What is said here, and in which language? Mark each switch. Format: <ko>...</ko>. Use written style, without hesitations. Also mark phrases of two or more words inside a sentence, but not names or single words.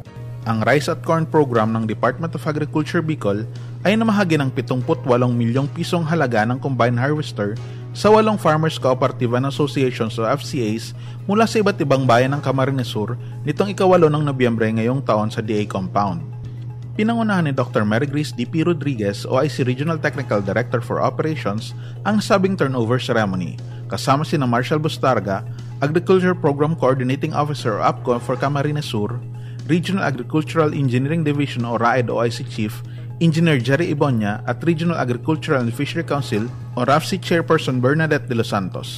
<tl>Ang Rice at Corn Program ng Department of Agriculture Bicol ay namahagi ng 78 milyong pisong halaga ng</tl> <en>combine harvester</en> <tl>sa 8</tl> <en>Farmers Cooperative and Associations</en> <tl>o FCAs mula sa iba't ibang bayan ng Camarines Sur nitong ika-8 ng Nobyembre ngayong taon sa DA Compound. Pinangunahan ni Dr. Mary Grace D.P. Rodriguez,</tl> <en>OIC Regional Technical Director for Operations,</en> <tl>ang sabing</tl> <en>turnover ceremony,</en> <tl>kasama sina Marshall Bustarga,</tl> <en>Agriculture Program Coordinating Officer</en> <tl>o APCO for Camarines Sur, Regional Agricultural Engineering Division o RAED</tl> <en>OIC Chief, Engineer</en> <tl>Jerry Ibonya at Regional Agricultural and Fishery Council o RAFC Chairperson Bernadette de los Santos.</tl>